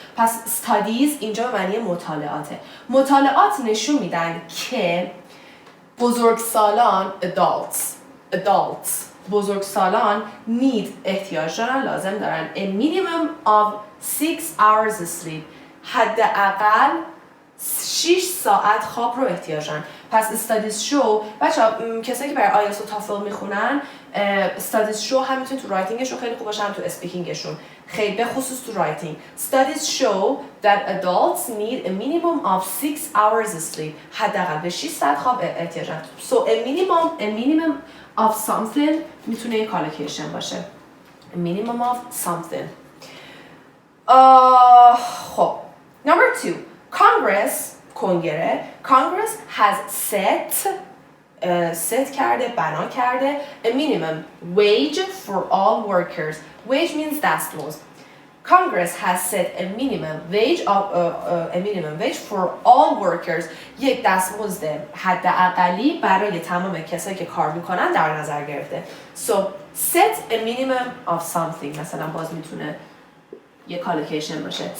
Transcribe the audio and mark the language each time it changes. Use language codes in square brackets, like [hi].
[fa] پس studies اینجا به معنی مطالعاته. مطالعات نشون میدن که بزرگسالان adults بزرگسالان احتیاج دارن، لازم دارن [en] a minimum of 6 hours sleep. [fa] حداقل 6 ساعت خواب رو احتیاج دارن. پس studies show بچه‌ها کسایی که برای آیلتس و تافل میخونن studies show هم میتونه تو رایتینگشون خیلی خوب باشه، هم تو اسپیکینگشون، خیلی به خصوص تو رایتینگ. [en] Studies show that adults need a minimum of 6 hours sleep. [fa] حداقل به 6 ساعت خواب احتیاج دارن. [en] So a minimum of something [fa] میتونه یه collocation باشه. [en] A minimum of something. خب. Number 2. Congress has set [fa] کرده، بنا کرده [en] a minimum wage for all workers. Wage means [fa] دستمزد. [en] Congress has set a minimum wage for all workers. [fa] یک دستمزد حداقلی برای تمام کسایی که کار میکنن در نظر گرفته. [en] So set a minimum of something. [fa] مثلا باز میتونه یه collocation باشه.